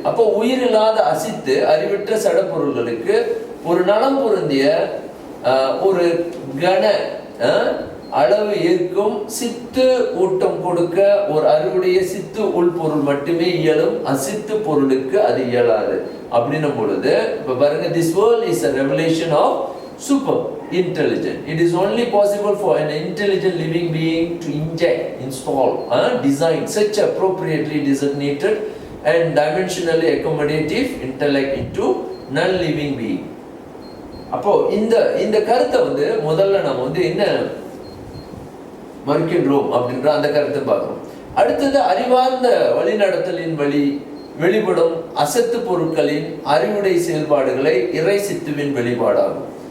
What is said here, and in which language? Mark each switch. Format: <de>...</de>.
<ta>அப்போ உயிரில்லாத அசித்து அறிவற்ற சடப்பொருள்களுக்கு ஒரு நலம் பொருந்திய ஒரு கன அளவு ஏற்கும் சித்து ஊட்டம் கொடுக்க ஒரு அறிவுடைய சித்து உள்பொருள் மட்டுமே இயலும், அசித்து பொருளுக்கு அது இயலாது அப்படின்னும் பொழுது இப்ப பாருங்க,</ta> <en>this world is a revelation of super intelligent. It is only possible for an intelligent living being to inject, install, design such appropriately designated and dimensionally accommodative intellect into non-living being.</en> <ta>அப்போ இந்த கருத்தை வந்து முதல்ல நம்ம வந்து என்ன மறுக்கின்றோம் அப்படின்ற அந்த கருத்தை பார்க்கிறோம். அடுத்தது அறிவார்ந்த வழிநடத்தலின் வெளிப்படும் அசத்து பொருட்களின் அறிவுடை செயல்பாடுகளை இறை சித்துவின் வெளிப்பாடாகும்.</ta>